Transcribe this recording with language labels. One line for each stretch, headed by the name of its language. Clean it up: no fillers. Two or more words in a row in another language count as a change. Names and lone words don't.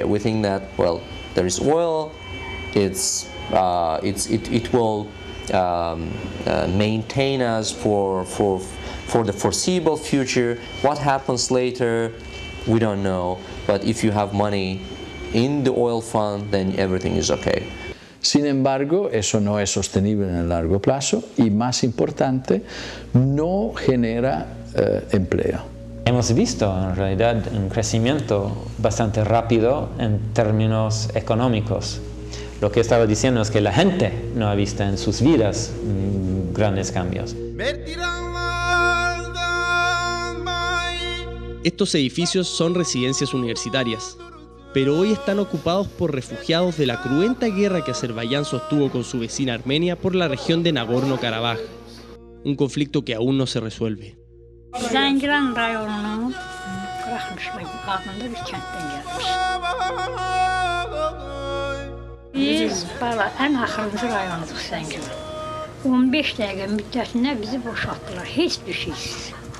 English: We think that, well, there is oil, it will maintain us for the foreseeable future. What happens later, we don't know. But if you have money in the oil fund, then everything is okay.
Spanish: Sin embargo, eso no es sostenible en el largo plazo y, más importante, no genera empleo. Hemos visto en realidad un crecimiento bastante rápido en términos económicos. Lo que estaba diciendo es que la gente no ha visto en sus vidas grandes cambios. Estos edificios son residencias universitarias, pero hoy están ocupados por refugiados de la cruenta guerra que Azerbaiyán sostuvo con su vecina Armenia por la región de Nagorno-Karabaj, un conflicto que aún no se resuelve.
Azerbaijani: Zəngilan rayonunun Qaraxmışlı adında bir kənddən gəlmiş. Biz ən axırıncı rayonuduq Zəngilan. 15 dəqiqə müddətində bizi boşaltdılar, heç bir şeysiz.